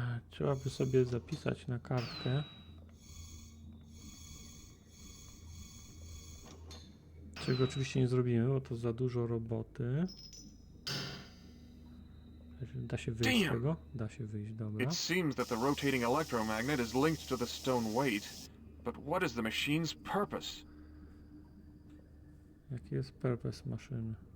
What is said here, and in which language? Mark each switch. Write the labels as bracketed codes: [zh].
[pl] Trzeba by sobie zapisać na kartkę. Czego oczywiście nie zrobimy, bo to za dużo roboty. Da się wyjść z tego? Da się wyjść, dobra. [en] It seems that the rotating electromagnet is linked to the stone weight, but what is the machine's purpose? [pl] Jaki jest purpose maszyny?